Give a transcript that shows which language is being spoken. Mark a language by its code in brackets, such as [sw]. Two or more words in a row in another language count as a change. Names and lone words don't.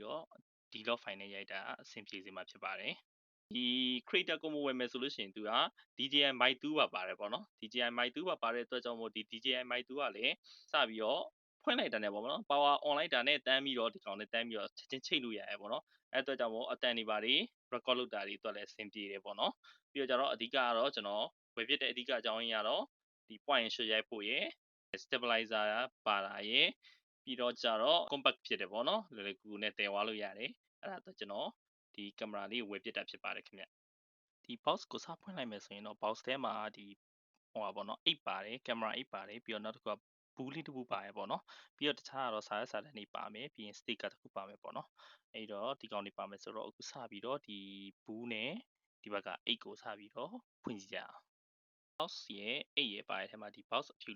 [my] တော့ [en] D-Log file [my] နဲ့ရိုက်တာအဆင်ပြေစေမှာဖြစ်ပါတယ်ဒီ [en] creator combo [my] ဝယ်မယ်ဆိုလို့ရှိရင်သူက DJI Mic 2ပါပါတယ်ပေါ့နော် DJI Mic 2ပါပါ တဲ့အတွက်ကြောင့်မို့ဒီ DJI Mic 2ကလည်းစပြီးတော့ဖွင့်လိုက်တာနဲ့ပေါ့နော် [en] power on [my] လိုက်တာနဲ့တန်းပြီးတော့ဒီကောင်နဲ့တန်းပြီးတော့ချက်ချင်းချိတ်လို့ရတယ်ပေါ့နော်အဲ့အတွက်ကြောင့်မို့အတန်တွေပါတွေ record လုပ်တာတွေအတွက်လည်းအဆင်ပြေတယ်ပေါ့နော်ပြီးတော့ကျတော့အဓိကကတော့ကျွန်တော်ဝယ်ဖြစ်တဲ့အဓိကအကြောင်းရင်းကတော့ဒီ [en] point and shoot [my] ရိုက်ဖို့ရယ် stabilizer ပါတာရယ်ပြီးတော့ကျတော့ compact ဖြစ်တယ်ပေါ့နော်လွယ်လွယ်ကူကူနဲ့တည်သွားလို့ရတယ် အဲ့ဒါအတွက်ကျွန်တော်ဒီကင်မရာလေးကိုဝယ်ဖြစ်တာဖြစ်ပါတယ်ခင်ဗျဒီ box ကိုစဖွင့်လိုက်မယ်ဆိုရင်တော့ box ထဲမှာဒီဟိုပါပေါ့နော်8ပါတယ်ကင်မရာ8ပါတယ်ပြီးတော့နောက်တစ်ခုကဘူးလေးတစ်ခုပါတယ်ပေါ့နော်ပြီးတော့တခြားကတော့စာရွက်စာတမ်းတွေပါမယ်ပြီးရင် sticker တစ်ခုပါမယ်ပေါ့နော်အဲ့တော့ဒီကောင်တွေပါမယ်ဆိုတော့အခုစပြီးတော့ဒီဘူးနဲ့ဒီဘက်က8ကိုစပြီးတော့ဖွင့်ကြည့်ကြအောင် box ရဲ့8ရဲ့ပါတဲ့ထဲမှာဒီ box အဖြူ